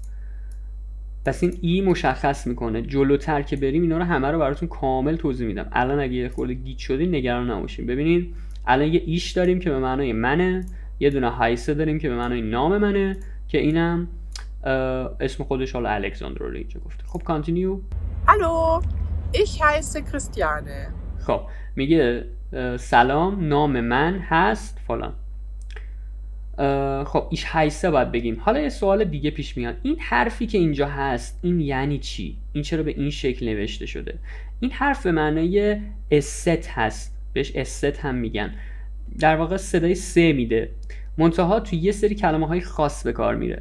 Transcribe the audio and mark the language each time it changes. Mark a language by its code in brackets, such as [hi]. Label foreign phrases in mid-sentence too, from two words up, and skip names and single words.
[fa] پس این ای مشخص میکنه. جلوتر که بریم اینا رو همه رو براتون کامل توضیح میدم. الان اگه یه خورده گیج شدین نگران نباشین. ببینید الان یه ایش داریم که به معنای منه، یه دونه هایسه داریم که به معنای نام منه که اینم اسم خودش حالا الکساندرا رو اینجا گفته. خب کانتینیو. [de] Hallo, ich heiße Christiane. [fa] خب میگه سلام، نام من هست فلان. خب [de] ich heiße [fa] باید بگیم. حالا یه سوال دیگه پیش میاد، این حرفی که اینجا هست این یعنی چی؟ این چرا به این شکل نوشته شده؟ این حرف به معنای است هست، بهش است هم میگن، در واقع صدای سه میده، منتها توی یه سری کلمه های خاص به کار میره.